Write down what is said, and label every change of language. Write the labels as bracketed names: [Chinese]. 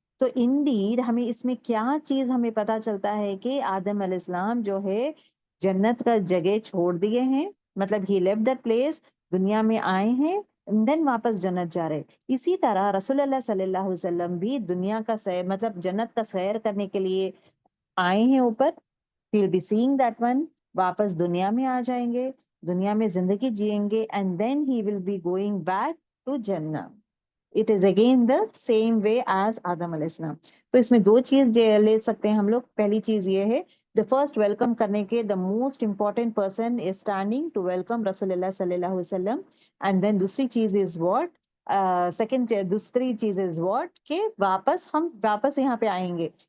[Urdu] تو انڈیڈ ہمیں اس میں کیا چیز ہمیں پتا چلتا ہے کہ آدم علیہ السلام جو ہے جنت کا جگہ چھوڑ دیے ہیں, مطلب [English] ہی left that place, [Urdu] دنیا میں آئے ہیں, دین واپس جنت جا رہے. اسی طرح رسول اللہ صلی اللہ علیہ وسلم بھی دنیا کا سیر, مطلب جنت کا سیر کرنے کے لیے آئے ہیں اوپر. [English] He'll be seeing that one, [Urdu] واپس دنیا میں آ جائیں گے, دنیا میں زندگی جئیں گے, [English] and then he will be going back to Jannah. It is again the same way as Adam علیہ السلام. [Urdu] تو اس میں دو چیز لے سکتے ہیں ہم لوگ. پہلی چیز یہ ہے, the first welcome کرنے کے [English] the most important person is standing to welcome [Urdu] رسول اللہ صلی اللہ علیہ وسلم. [English] And then [Urdu] دوسری چیز is what, دوسری چیز is what, کہ ہم واپس یہاں پہ آئیں گے.